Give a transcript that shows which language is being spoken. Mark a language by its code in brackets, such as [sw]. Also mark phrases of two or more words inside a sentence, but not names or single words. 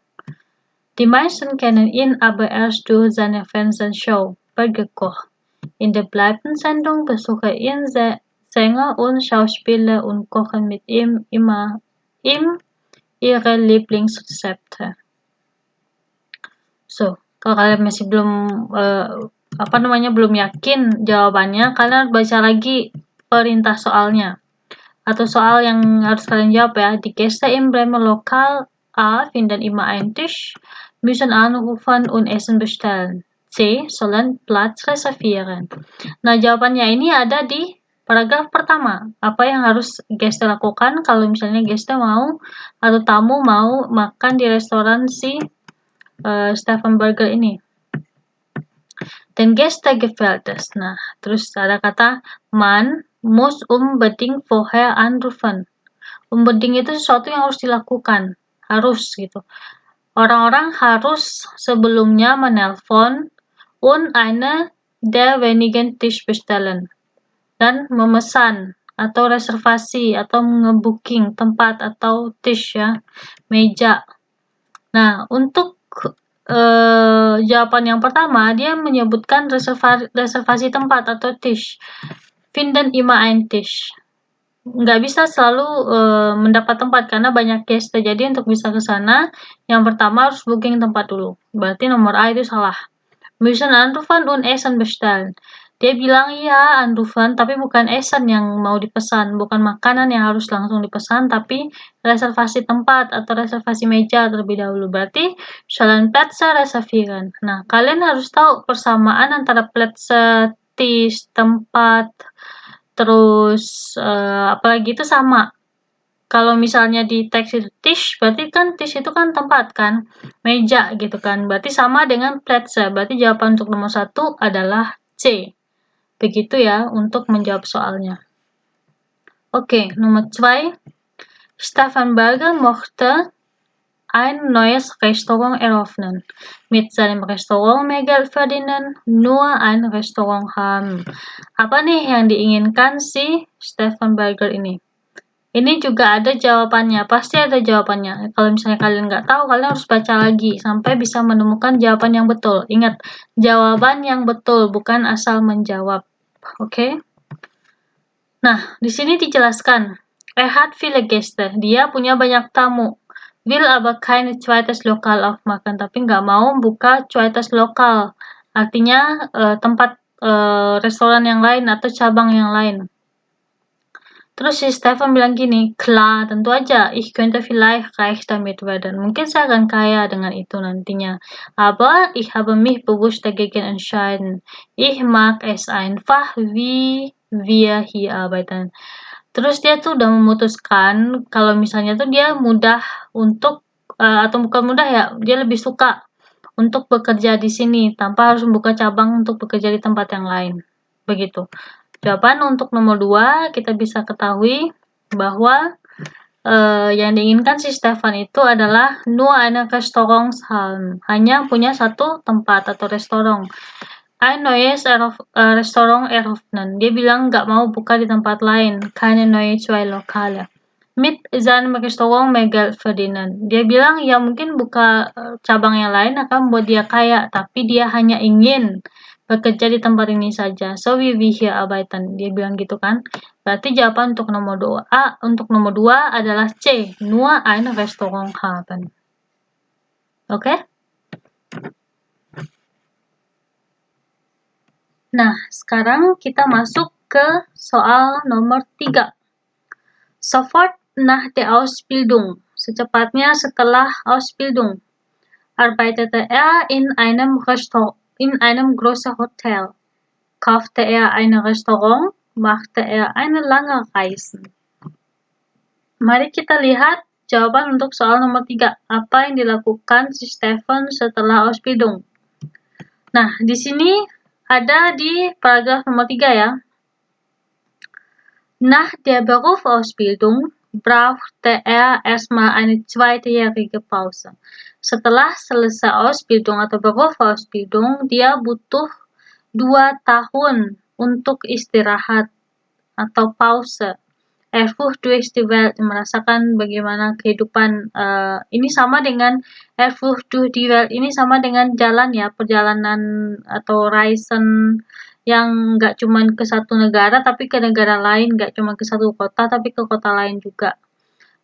[de] Die meisten kennen ihn aber erst durch seine Fernsehshow Berger Koch. In der Bleiben-Sendung besuchen ihn Sänger und Schauspieler und kochen mit ihm ihre Lieblingsrezepte? So, [id] kalau kalian masih belum yakin jawabannya, kalian harus baca lagi perintah soalnya atau soal yang harus kalian jawab ya. [de] Die Gäste im Bremer Lokal A finden immer einen Tisch, müssen anrufen und Essen bestellen. C. Sollen Platz reservieren. [id] Nah, jawabannya ini ada di paragraf pertama. Apa yang harus Gäste lakukan kalau misalnya Gäste mau atau tamu mau makan di restoran si Stefan Burger ini. [de] Den Gäste gefällt es. [id] Nah, terus ada kata [de] man muss unbedingt vorher anrufen. [id] Unbedingt itu sesuatu yang harus dilakukan, harus gitu. Orang-orang harus sebelumnya menelpon [de] und eine der wenigen Tisch bestellen [id] dan memesan atau reservasi atau ngebooking tempat atau tisch ya, meja. Nah, untuk jawaban yang pertama, dia menyebutkan reservasi tempat atau Tisch. [de] Finden immer ein Tisch. [id] Nggak bisa selalu mendapat tempat karena banyak Gäste. Jadi untuk bisa ke sana, yang pertama harus booking tempat dulu. Berarti nomor A itu salah. [de] Müssen anrufen und Essen bestellen. [id] Dia bilang iya anrufen, tapi bukan Essen yang mau dipesan, bukan makanan yang harus langsung dipesan, tapi reservasi tempat atau reservasi meja terlebih dahulu. Berarti [de] sollen Plätze reservieren. [id] Nah, kalian harus tahu persamaan antara [de] Plätze, Tisch, [id] tempat, terus apalagi itu sama. Kalau misalnya di teks itu Tisch, berarti kan Tisch itu kan tempat kan, meja gitu kan. Berarti sama dengan Plätze. Berarti jawaban untuk nomor 1 adalah C. Begitu ya untuk menjawab soalnya. Oke, nomor 2. [de] Stefan Burger mochte ein neues Restaurant eröffnen. Mit seinem Restaurant mehr Geld verdienen, nur ein Restaurant haben. [id] Apa nih yang diinginkan si Stefan Burger ini? Ini juga ada jawabannya, pasti ada jawabannya. Kalau misalnya kalian nggak tahu, kalian harus baca lagi sampai bisa menemukan jawaban yang betul. Ingat, jawaban yang betul, bukan asal menjawab. Oke? Nah, di sini dijelaskan. [de] Hat viele Gäste. [id] Dia punya banyak tamu. [de] Will aber kein zweites Lokal aufmachen. [id] Tapi nggak mau buka [de] zweites Lokal. [id] Artinya tempat restoran yang lain atau cabang yang lain. Terus si Stefan bilang gini, klar, tentu aja, [de] ich könnte vielleicht reich damit werden. [id] Mungkin saya akan kaya dengan itu nantinya. [de] Aber ich habe mich bewusst dagegen entschieden. Ich mag es einfach, wie wir hier arbeiten. [id] Terus dia tuh udah memutuskan kalau misalnya tuh dia mudah untuk atau bukan mudah ya, dia lebih suka untuk bekerja di sini tanpa harus membuka cabang untuk bekerja di tempat yang lain. Begitu. Jawaban untuk nomor 2 kita bisa ketahui bahwa yang diinginkan si Stefan itu adalah [de] nur eine Restaurantshal, [id] hanya punya satu tempat atau restoran. [de] Ein neues Restaurant eröffnen. [id] Dia bilang nggak mau buka di tempat lain, [de] keine neue zwei Lokale. Mit seinem Restaurant mehr Geld verdienen. [id] Dia bilang ya mungkin buka cabang yang lain akan membuat dia kaya, tapi dia hanya ingin bekerja di tempat ini saja. [de] So we here arbeiten. [id] Dia bilang gitu kan. Berarti jawaban untuk nomor 2 adalah C. [de] Nur ein Restaurant haben. [id] Oke? Nah, sekarang kita masuk ke soal nomor 3. [de] Sofort nach der Ausbildung. [id] Secepatnya setelah Ausbildung. [de] Arbeitete in einem großen Hotel. Kaufte ein Restaurant, machte eine lange Reise. [id] Mari kita lihat jawaban untuk soal nomor 3. Apa yang dilakukan si Stefan setelah Ausbildung? Nah, di sini ada di paragraf nomor 3 ya. [de] Nach der Berufsausbildung brauchte erstmal eine zweijährige Pause. [id] Setelah selesai Ausbildung atau Berufsausbildung, dia butuh 2 tahun untuk istirahat atau pause. [de] Erfuhr durch die Welt, [id] merasakan bagaimana kehidupan ini sama dengan [de] Erfuhr durch die Welt, [id] ini sama dengan jalan ya, perjalanan atau Reisen yang nggak cuma ke satu negara tapi ke negara lain, nggak cuma ke satu kota tapi ke kota lain juga.